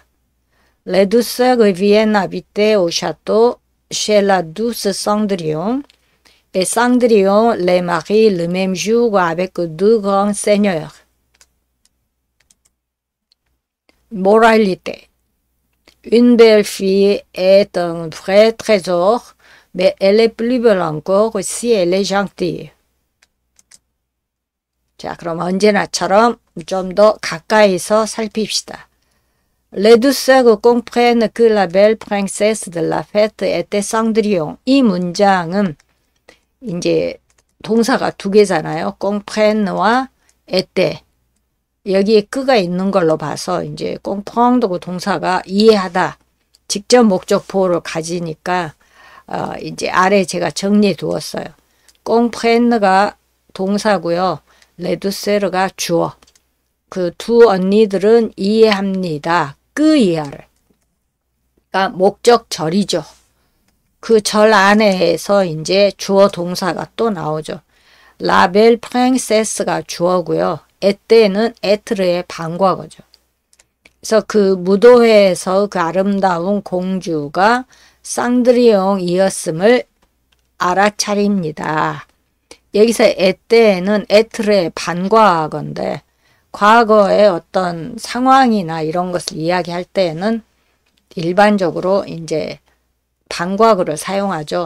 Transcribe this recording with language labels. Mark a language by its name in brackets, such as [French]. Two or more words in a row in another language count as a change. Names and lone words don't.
[French] Les deux sœurs viennent habiter au château chez la douce Cendrillon Et Cendrillon les marie le même jour avec deux grands seigneurs. Moralité. Une belle fille est un vrai trésor, mais elle est plus belle encore si elle est gentille. [Korean] 자, 그럼 언제나처럼 좀 더 가까이서 살핍시다. [French] Les deux sœurs comprennent que la belle princesse de la fête était Cendrillon. [Korean] 이 문장은 이제 동사가 두 개잖아요. [French] comprendre와 était. [Korean] 여기에 끄가 있는 걸로 봐서 이제 comprendre 동사가 이해하다. 직접 목적보호를 가지니까 이제 아래 제가 정리해 두었어요. comprendre가 동사고요. [French] les deux sœurs가 주어. [Korean] 그 두 언니들은 이해합니다. 그 이하를. 그러니까 목적절이죠. 그 절 안에서 이제 주어 동사가 또 나오죠. [French] La belle princesse가 주어고요. [Korean] 에때는 에트르의 반과거죠. 그래서 그 무도회에서 그 아름다운 공주가 쌍드리옹이었음을 알아차립니다. 여기서 에때는 에트르의 반과건데 과거의 어떤 상황이나 이런 것을 이야기할 때에는 일반적으로 이제 반과거를 사용하죠.